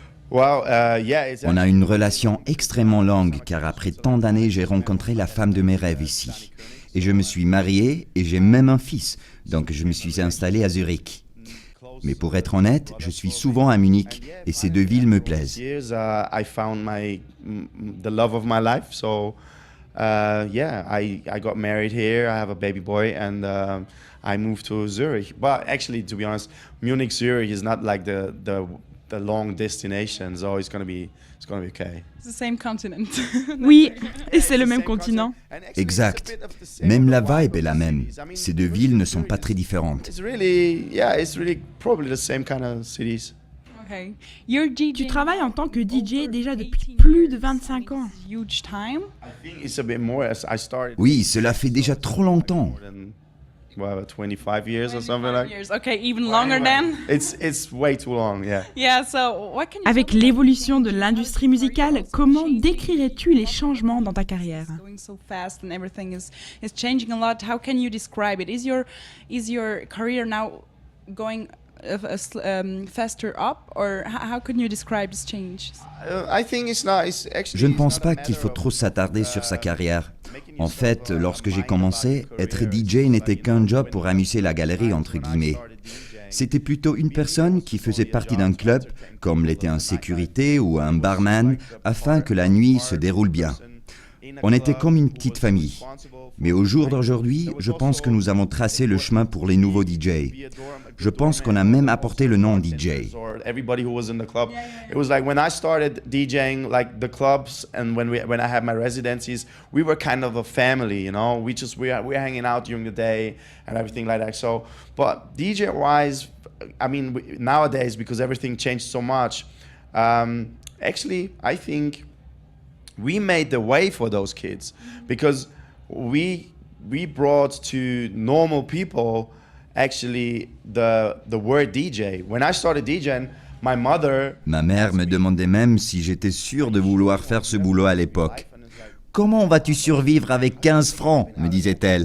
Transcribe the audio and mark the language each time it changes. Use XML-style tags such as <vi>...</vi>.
<fr>On a une relation extrêmement longue car après tant d'années, j'ai rencontré la femme de mes rêves ici. Et je me suis marié et j'ai même un fils, donc je me suis installé à Zurich. Mais pour être honnête, je suis souvent à Munich et ces 2 villes me plaisent.</fr> <en>I found the love of my life. So, I got married here. I have a baby boy, and I moved to Zurich. But actually, to be honest, Munich Zurich is not like the long destination. So it's gonna be okay. It's the same continent.</en> <fr>Oui, et c'est le même continent. Exact. Même la vibe est la même. Ces 2 villes ne sont pas très différentes.</fr> <en>It's really probably the same kind of cities. Okay.</en> <fr>Tu travailles en tant que DJ déjà depuis plus de 25 ans.</fr> <en>I think it's a bit more. I started.</en> <fr>Oui, cela fait déjà trop longtemps.</fr> <en>25 years or something like. Okay, even longer than. It's way too long, yeah. Yeah, so what can you</en> <fr>Avec l'évolution de l'industrie musicale, comment décrirais-tu les changements dans ta carrière?</fr> <en>Going so fast and everything is changing a lot. How can you describe it? Is your career now going faster up, or how can you describe this change? I think it's not.</en> <fr>Je ne pense pas qu'il faut trop s'attarder sur sa carrière. En fait, lorsque j'ai commencé, être DJ n'était qu'un job pour amuser la galerie, entre guillemets. C'était plutôt une personne qui faisait partie d'un club, comme l'était un sécurité ou un barman, afin que la nuit se déroule bien. On était comme une petite famille. Mais au jour d'aujourd'hui, je pense que nous avons tracé le chemin pour les nouveaux DJ. Je pense qu'on a même apporté le nom DJ.</fr> <en>Everybody who was in the club. It was like when I started DJing, like the clubs, and when I had my residencies, we were kind of a family, you know. We're hanging out during the day and everything like that. So, but DJ wise, I mean, nowadays because everything changed so much, actually, I think we made the way for those kids because we brought to normal people actually the word DJ. When I started DJing, my mother.</en> <fr>Ma mère me demandait même si j'étais sûr de vouloir faire ce boulot à l'époque. Comment vas-tu survivre avec 15 francs, me disait-elle.</fr>